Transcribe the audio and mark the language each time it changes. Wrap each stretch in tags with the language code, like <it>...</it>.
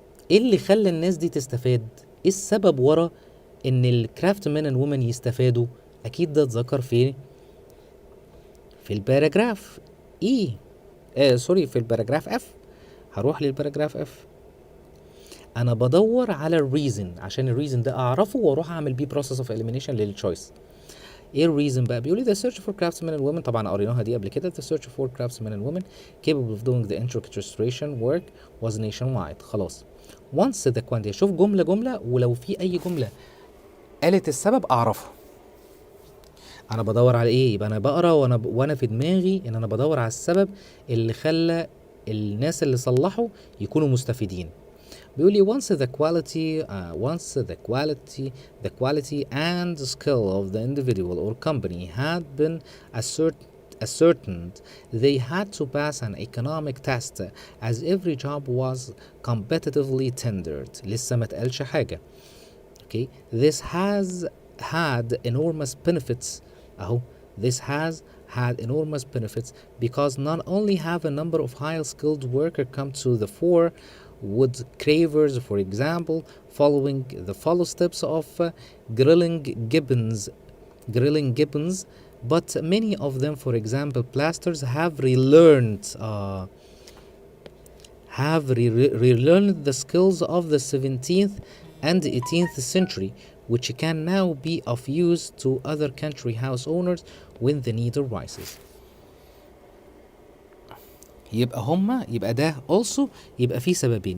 <ar>ايه اللي خلى الناس دي تستفاد؟ ايه السبب ورا ان الكرافت مان اند وومن يستفادوا؟ اكيد ده اتذكر في الباراجراف اي سوري في الباراجراف اف. هروح للباراجراف اف. انا بدور على الريزن عشان الريزن ده اعرفه واروح اعمل بيه بروسيس اوف اليمينيشن للتشويس. ايه الريزن بقى؟ بيقول لي</ar> <en>the search for craftsmen and women،</en> <ar>طبعا قريناها دي قبل كده.</ar> <en>the search for craftsmen and women capable of doing the intricate restoration work was nationwide.</en> <ar>خلاص</ar> <en>once the quantity،</en> <ar>شوف جملة جملة، ولو في اي جملة قالت السبب اعرفه. انا بدور على ايه؟ يبقى انا بقرا وانا في دماغي ان انا بدور على السبب اللي خلى الناس اللي صلحوا يكونوا مستفيدين. بيقول لي</ar> <en>the quality and skill of the individual or company had been ascertained, they had to pass an economic test as every job was competitively tendered.</en> <ar>لسه ما اتقالش حاجة.</ar> <en>Okay, this has had enormous benefits. أهو this has had enormous benefits because not only have a number of highly skilled workers come to the fore, wood cravers, for example, following the follow steps of grilling gibbons, but many of them, for example, plasters, have relearned the skills of the 17th and 18th century, which can now be of use to other country house owners when the need arises.</en> <ar>يبقى ده also يبقى فيه سببين.</ar>